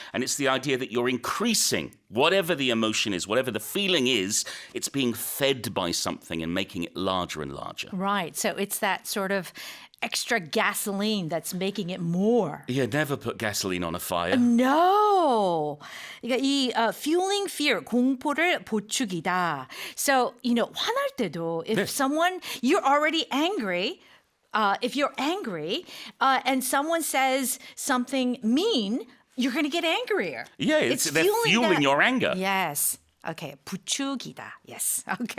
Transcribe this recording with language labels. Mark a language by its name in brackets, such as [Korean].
[English] And it's the idea that you're increasing whatever the emotion is, whatever the feeling is, it's being fed by something and making it larger and larger. Right. So it's that sort of extra gasoline that's making it more. Yeah, never put gasoline on a fire. No. [Korean] 그러니까 이 [English] fueling fear, [Korean] 공포를 보축이다. [English] So, [Korean] 화날 때도 [English] if someone, you're already angry, if you're angry and someone says something mean, you're going to get angrier. Yeah, they're fueling your anger. Yes. Okay, 부추기다. Yes. Okay.